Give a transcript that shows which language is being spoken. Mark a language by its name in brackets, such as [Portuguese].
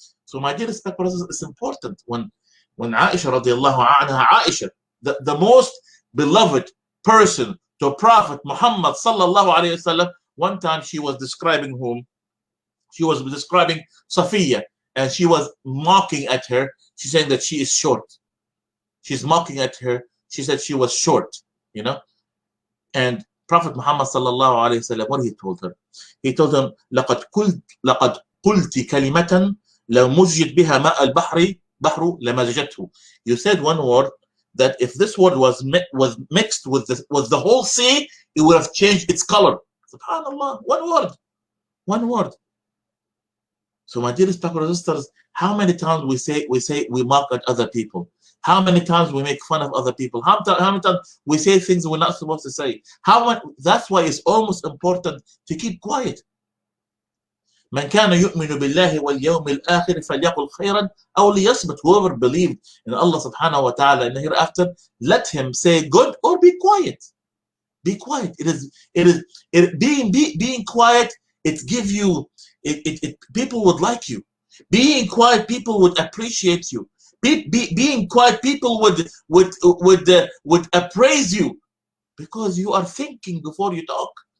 [English] So my dear respect brothers, it's important when Aisha radiallahu anha, Aisha, the most beloved person to Prophet Muhammad sallallahu alayhi wasallam, one time she was describing whom? She was describing Safiya, and she was mocking at her. She's saying that she is short. She's mocking at her. She said she was short, And Prophet Muhammad sallallahu alayhi wasallam, what he told her? [Arabic] He told him, لقد قلت كلمة لو مزجت بها ماء البحر لمزجته. [English] You said one word that if this word was mixed with the whole sea, it would have changed its color. Subhanallah, one word. So my dearest brothers and sisters, how many times we mock at other people? How many times we make fun of other people? How many times we say things we're not supposed to say? That's why it's almost important to keep quiet. [Arabic] من كان يؤمن بالله واليوم الآخر فليقل خيرا أو ليصمت. [English] Whoever believed in Allah subhanahu wa ta'ala in the hereafter, let him say good or be quiet. Be quiet. Being quiet, it gives you, people would like you. Being quiet, people would appreciate you. Being quiet, people would appraise you, because you are thinking before you talk.